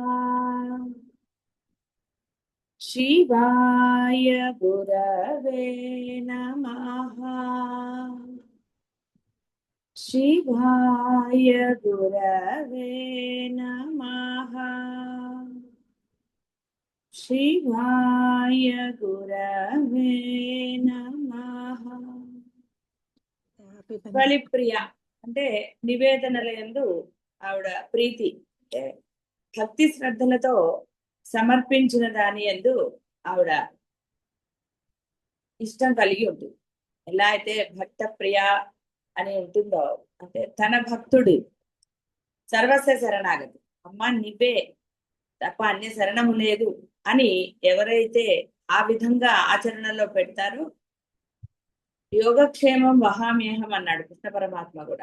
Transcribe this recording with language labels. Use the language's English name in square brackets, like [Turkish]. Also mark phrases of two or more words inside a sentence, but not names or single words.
[Sanskrit] शिवाय गुरवे नमः। शिवाय गुरवे नमः। शिवाय गुरवे नमः। [Telugu] బలిప్రియ అంటే నివేదనల యందు ఆవిడ ప్రీతి అంటే భక్తి శ్రద్ధలతో సమర్పించిన దాని యందు ఆవిడ ఇష్టం కలిగి ఉంటుంది. ఎలా అయితే భక్త ప్రియ అని ఉంటుందో అంటే తన భక్తుడు సర్వస్వ శరణాగతి, అమ్మ నివే తప్ప అన్య శరణము లేదు అని ఎవరైతే ఆ విధంగా ఆచరణలో పెడతారో [Sanskrit] యోగక్షేమం వహామ్యేహం [Telugu] అన్నాడు కృష్ణ పరమాత్మ కూడా.